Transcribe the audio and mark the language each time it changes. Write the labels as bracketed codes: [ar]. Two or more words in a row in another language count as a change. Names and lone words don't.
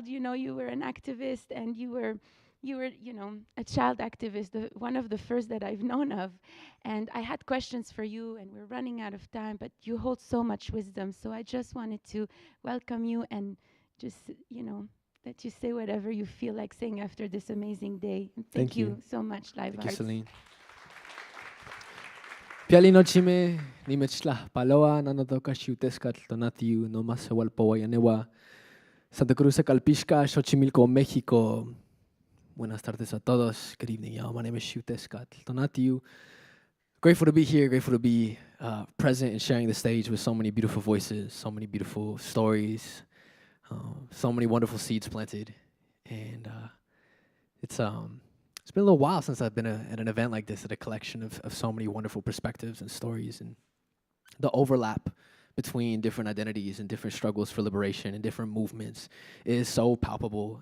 [en] You know, you were an activist, and you were, a child activist, one of the first that I've known of. And I had questions for you, and we're running out of time, but you hold so much wisdom. So I just wanted to welcome you and just, let you say whatever you feel like saying after this amazing day. And thank you so much, Live Thank Arts. you, Céline. [nah] Pialino chime ni mechla paloa nanotoka xiutesca tonatiu no más walpoayanewa Santa Cruz Calpisca Xochimilco México. [es] Buenas tardes a todos. [en] Good evening, y'all. My name is Xiutesca Tonatiu. Grateful to be here. Grateful to be present and sharing the stage with so many beautiful voices, so many beautiful stories, so many wonderful seeds planted, and it's been a little while since I've been at an event like this, at a collection of so many wonderful perspectives and stories, and the overlap between different identities and different struggles for liberation and different movements is so palpable.